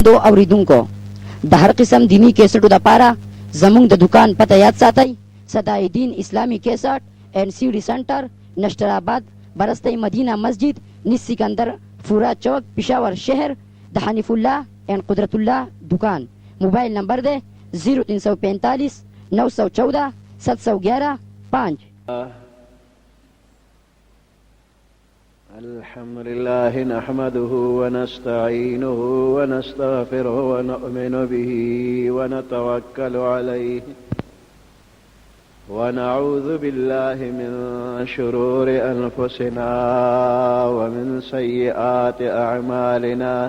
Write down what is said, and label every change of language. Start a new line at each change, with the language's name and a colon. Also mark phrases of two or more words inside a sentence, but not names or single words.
Pashto: دو اوریدونکو د هر قسم دینی کیسټو د پاره زموږ د دکان پته یاد ساتئ. صداءالدین اسلامی کیسټ اینڈ سیڈی سینٹر، نشتر آباد، برستی مدینہ مسجد، نس سکندر، فورا چوک، پشاور شہر. د حنیف اللہ اینڈ قدرت اللہ دکان. موبائل نمبر دے 0345 914 711 5.
Arabic: الحمد لله نحمده ونستعينه ونستغفره ونؤمن به ونتوكل عليه ونعوذ بالله من شرور أنفسنا ومن سيئات أعمالنا.